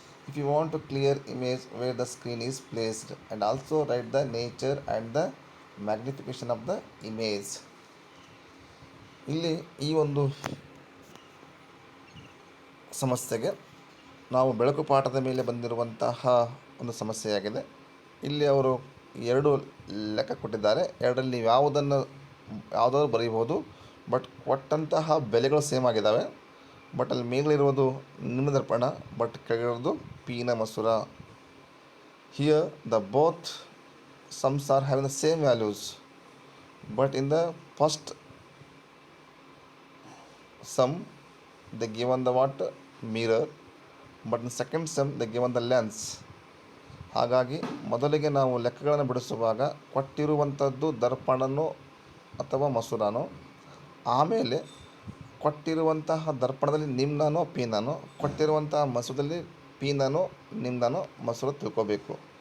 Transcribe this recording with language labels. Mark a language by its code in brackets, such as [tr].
[en] If you want to clear image where the screen is placed and also write the nature and the magnification of the image. [kn] ಇಲ್ಲಿ ಈ ಒಂದು ಸಮಸ್ಯೆಗೆ ನಾವು ಬೆಳಕು ಪಾಠದ ಮೇಲೆ ಬಂದಿರುವಂತಹ ಒಂದು ಸಮಸ್ಯೆಯಾಗಿದೆ. ಇಲ್ಲಿ ಅವರು 2 ಲೆಕ್ಕ ಕೊಟ್ಟಿದ್ದಾರೆ. ಎರಡರಲ್ಲಿ ಯಾವುದಾದ್ರು ಬರೀಬೋದು, ಬಟ್ ಕೊಟ್ಟಂತಹ ಬೆಲೆಗಳು ಸೇಮ್ ಆಗಿದ್ದಾವೆ. ಬಟ್ ಅಲ್ಲಿ ಮೇಲಿರುವುದು ನಿಮ್ನ ದರ್ಪಣ, ಬಟ್ ಕೆಳಗಿರೋದು ಪೀನ ಮಸೂರ. [en] Here the both sums are having the same values, but in the first sum they given the what mirror, but in second sum they given the lens. [kn] ಹಾಗಾಗಿ ಮೊದಲಿಗೆ ನಾವು ಲೆಕ್ಕಗಳನ್ನು ಬಿಡಿಸುವಾಗ ಕೊಟ್ಟಿರುವಂಥದ್ದು ದರ್ಪಣನೋ ಅಥವಾ ಮಸೂರನೋ, ಆಮೇಲೆ ಕೊಟ್ಟಿರುವಂತಹ ದರ್ಪಣದಲ್ಲಿ ನಿಮ್ನನೋ ಪೀನನೋ, ಕೊಟ್ಟಿರುವಂತಹ ಮಸೂರದಲ್ಲಿ ಪೀನನೋ ನಿಮ್ನನೋ ಮಸೂರ ತಿಳ್ಕೋಬೇಕು.